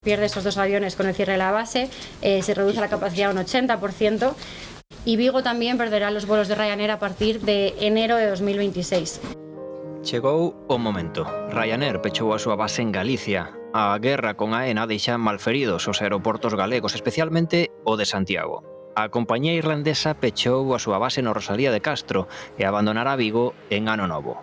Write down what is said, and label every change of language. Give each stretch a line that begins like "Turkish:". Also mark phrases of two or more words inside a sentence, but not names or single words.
Spanish: Pierde esos 2 aviones con el cierre de la base, se reduce la capacidad un 80% y Vigo también perderá los vuelos de Ryanair a partir de enero de 2026.
Galician: Chegou o momento. Ryanair pechou a súa base en Galicia. A guerra con AENA deixa malferidos os aeroportos galegos, especialmente o de Santiago. A compañía irlandesa pechou a súa base no Rosalía de Castro e abandonará Vigo en ano novo.